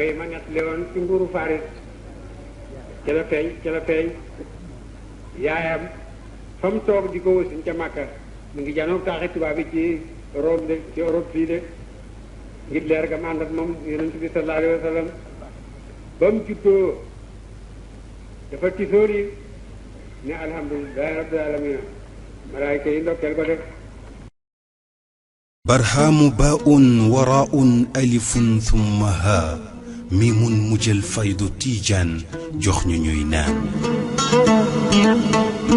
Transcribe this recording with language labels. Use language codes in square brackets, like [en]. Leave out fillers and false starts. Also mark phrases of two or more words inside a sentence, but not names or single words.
[wo] yi ma nettali woon ci nguuru Faris ca la feeñ yaayam fa mu toog di ko wasin ca Makka mu ngi janoog taaxi tubaab bi ci Rome de ci Europe fii de ngir leer ga ma ànd ak moom yonent bi [ar] صلى الله عليه وسلم [wo] ba mu juddoo dafa tisóor yi ne [ar] الحمد لله رب العالمين [wo] malaayka yi ndokkeel ko def [ar] برهام باء وراء ألف ثم ها ميم مجل فيض تيجان جخن نينان